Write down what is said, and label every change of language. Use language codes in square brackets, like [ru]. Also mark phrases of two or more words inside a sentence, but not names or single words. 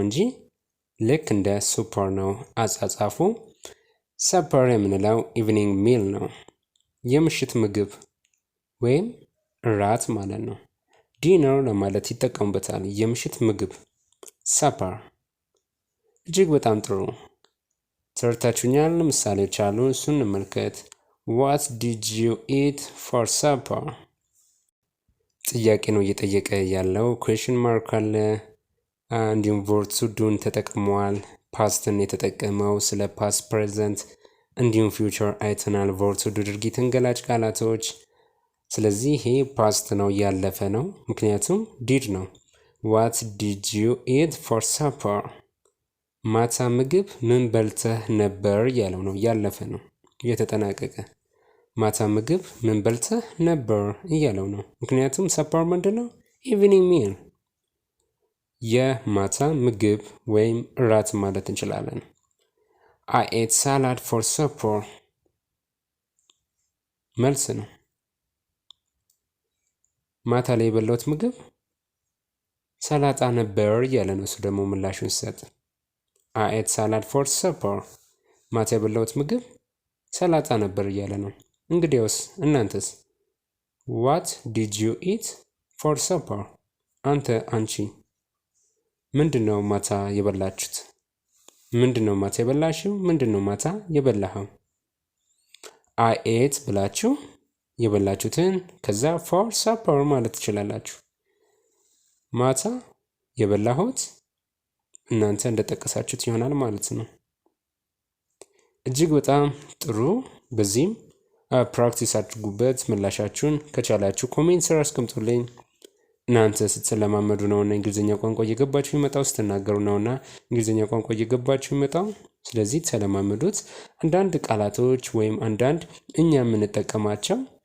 [am] እንጂ ልክ እንደ ሱፐር ነው አጻጻፉ። ሰፐር የምንለው [en] evening meal [am] ነው፣ የምሽት ምግብ ወይም እራት ማለት ነው። ዲነር ለማለት ይጠቀሙበታል። የምሽት ምግብ ሰፐር። እጅግ በጣም ጥሩ ተረድታችሁኛል። ምሳሌዎች አሉ፣ እሱን እንመልከት። [en] what did you eat for supper [am] ጥያቄ ነው እየጠየቀ ያለው። ኩዌሽን ማርክ አለ። እንዲሁም [en] verb to do [am] ተጠቅመዋል። ፓስትን የተጠቀመው ስለ [en] past present [am] እንዲሁም ፊውቸር አይተናል። [en] verb to do [am] ድርጊትን ገላጭ ቃላቶች። ስለዚህ ይሄ ፓስት ነው ያለፈ ነው፣ ምክንያቱም ዲድ ነው። [en] what did you eat for supper [am] ማታ ምግብ ምን በልተህ ነበር ያለው ነው፣ ያለፈ ነው የተጠናቀቀ። ማታ ምግብ ምን በልተህ ነበር እያለው ነው። ምክንያቱም ሰፐር ምንድነው? [en] evening meal [am] የማታ ምግብ ወይም እራት ማለት እንችላለን። [en] I ate salad for supper [am] መልስ ነው። ማታ ላይ የበላሁት ምግብ ሰላጣ ነበር እያለ ነው። እሱ ደግሞ ምላሹን ሲሰጥ [en] I ate salad for supper [am] ማታ የበላሁት ምግብ ሰላጣ ነበር እያለ ነው። እንግዲያውስ እናንተስ [en] what did you eat for supper [am] አንተ አንቺ ምንድነው ማታ የበላችሁት? ምንድነው ማታ የበላሽው? ምንድነው ማታ የበላኸው? [en] I ate [am] ብላችሁ የበላችሁትን ከዛ [en] for supper [am] ማለት ትችላላችሁ። ማታ የበላሁት እናንተ እንደጠቀሳችሁት ይሆናል ማለት ነው። እጅግ በጣም ጥሩ። በዚህም ፕራክቲስ አድርጉበት። ምላሻችሁን ከቻላችሁ ኮሜንት ስር አስቀምጡልኝ። እናንተ ስትለማመዱ ነውና እንግሊዝኛ ቋንቋ እየገባችሁ ይመጣው፣ ስትናገሩ ነውና እንግሊዝኛ ቋንቋ እየገባችሁ ይመጣው። ስለዚህ ተለማመዱት። አንዳንድ ቃላቶች ወይም አንዳንድ እኛ የምንጠቀማቸው